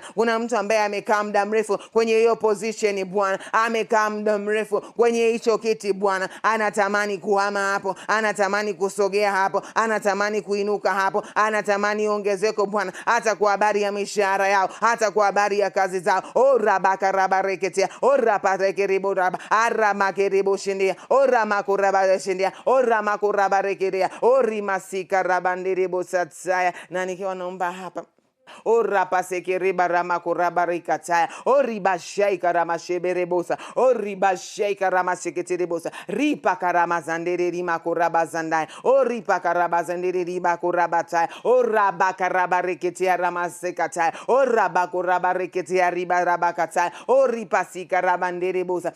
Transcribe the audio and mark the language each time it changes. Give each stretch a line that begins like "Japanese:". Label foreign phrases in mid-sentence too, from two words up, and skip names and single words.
Swahili: Kuna mtu ambaye amekaa muda mrefu kwenye hiyo position Bwana, amekaa muda mrefu kwenye hicho kiti Bwana, anatamani kuhama hapo, anatamani kusogea hapo, anatamani kuinuka hapo, anatamani ongezeko Bwana, hata kwa habari ya mishahara yao, hata kwa habari ya kazi zao. Rabakarabareketea, raparekeribo raba, aramakeribo shindia, ramakorabareshindia, ramakorabarekerea, rimasika rabanderebo satsaya. Na nikiwa naomba hapa Pasekeriba ramakorabarikataya, ribashaika ramasheberebosa, ribashaika ramaseketerebosa, ripakaramazandere rimakorabazandaya, ripakarabazandere ribakorabataya, rabakarabareketea ramasekataya, rabakorabareketea ribarabakataya, ripasika rabanderebosa,